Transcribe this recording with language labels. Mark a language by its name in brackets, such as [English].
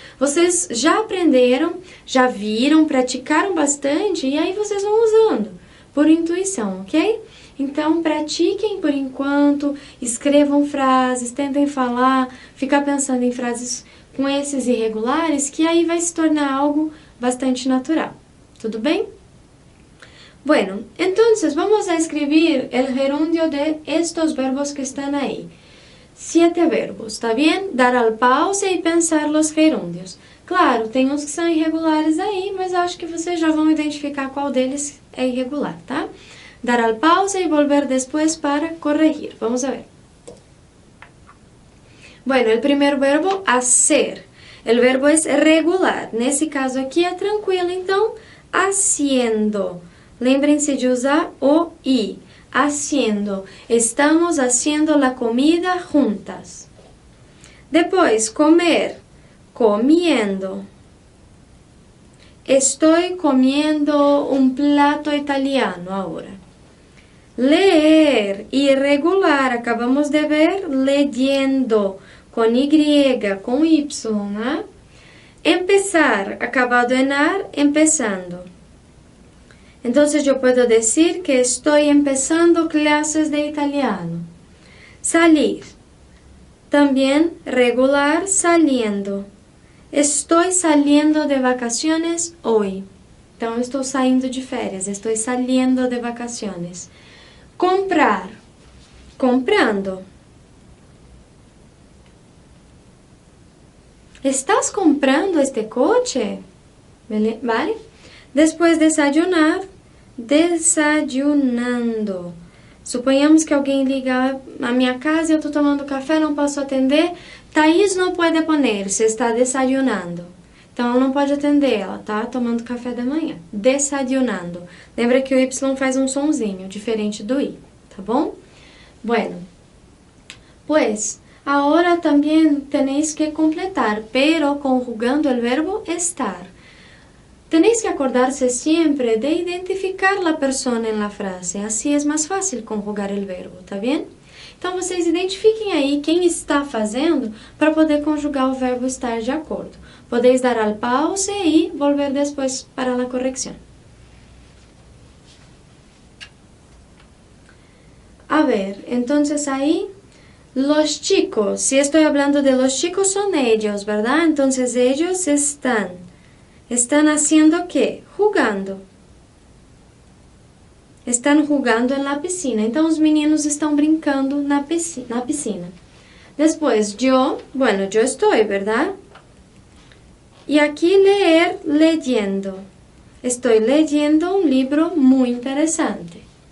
[Portuguese] Vocês já aprenderam, já viram, praticaram bastante e aí vocês vão usando por intuição, ok? Então, pratiquem por enquanto, escrevam frases, tentem falar, ficar pensando em frases com esses irregulares, que aí vai se tornar algo bastante natural. Tudo bem? [Spanish] Bueno, entonces vamos a escribir el gerundio de estos verbos que están ahí. 7 verbos, ¿está bien? Dar al pause y pensar los gerundios. [Portuguese] Claro, tem uns que são irregulares aí, mas acho que vocês já vão identificar qual deles é irregular, tá? [Spanish] Dar al pause y volver después para corregir. Vamos a ver. Bueno, el primer verbo, hacer. El verbo es regular. [Portuguese] Nesse caso aqui é tranquilo, então, haciendo. Lembrem-se de usar o i. Haciendo. [Spanish] Estamos haciendo la comida juntas. [Portuguese] Depois, comer. [Spanish] Comiendo. Estoy comiendo un plato italiano ahora. Leer, irregular, acabamos de ver, leyendo, [Portuguese] com Y, com Y, né? [Spanish] Empezar, acabado en ar, empezando. Entonces yo puedo decir que estoy empezando clases de italiano. Salir, también regular, saliendo. [Portuguese] Estou [Spanish] saliendo de vacaciones hoy. [Portuguese] Então, eu estou saindo de férias, [Spanish] estou saliendo de vacaciones. Comprar, comprando. ¿Estás comprando este coche? ¿Vale? Después desayunar, desayunando. [Portuguese] Suponhamos que alguém liga à minha casa e eu estou tomando café, não posso atender. Thaís não pode poner-se, está desayunando. Então, ela não pode atender, ela está tomando café da manhã. Desayunando. Lembra que o Y faz um sonzinho, diferente do I, tá bom? [Spanish] Bueno, pues, ahora también tenéis que completar, pero conjugando el verbo estar. Tenéis que acordarse siempre de identificar la persona en la frase, así es más fácil conjugar el verbo, [Portuguese] tá bem? Então, vocês identifiquem aí quem está fazendo para poder conjugar o verbo estar de acordo. [Spanish] Podéis dar al pause e volver [Portuguese] depois para a correção. [Spanish] A ver, entonces ahí, los chicos, si estoy hablando de los chicos son ellos, ¿verdad? Entonces ellos están haciendo ¿qué? Jugando. [Portuguese] Estão jogando na piscina. Então, os meninos estão brincando na piscina. Depois, yo estou, [Spanish] ¿verdad? [Portuguese] E aqui, leer, leyendo. Estou leyendo um livro muito interessante.